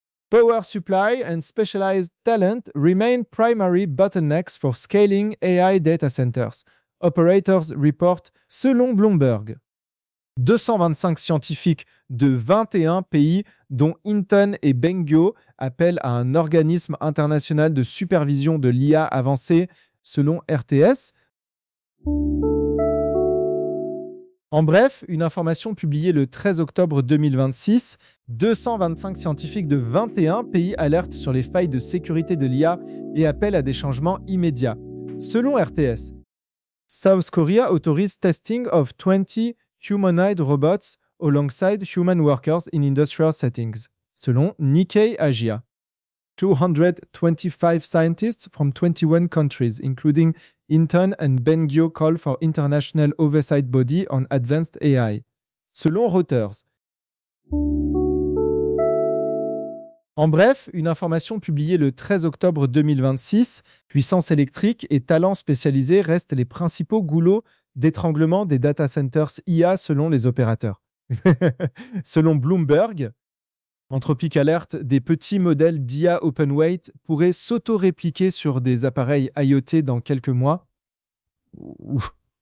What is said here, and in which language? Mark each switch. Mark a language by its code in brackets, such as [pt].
[en] Power supply and specialized talent remain primary bottlenecks for scaling AI data centers. Operators report, [fr] selon Bloomberg. 225 scientifiques de 21 pays, dont Hinton et Bengio, appellent à un organisme international de supervision de l'IA avancée, selon RTS. En bref, une information publiée le 13 octobre 2026, 225 scientifiques de 21 pays alertent sur les failles de sécurité de l'IA et appellent à des changements immédiats. Selon RTS, [en] South Korea autorise testing of 20 humanoid robots alongside human workers in industrial settings, [fr] selon Nikkei Asia. [en] 225 scientists from 21 countries, including Hinton and Bengio, call for international oversight body on advanced AI, [fr] selon Reuters. En bref, une information publiée le 13 octobre 2026, puissance électrique et talents spécialisés restent les principaux goulots d'étranglement des data centers IA selon les opérateurs. Selon Bloomberg, Anthropic alerte, des petits modèles d'IA OpenAI pourraient s'auto-répliquer sur des appareils IoT dans quelques mois. Ouf.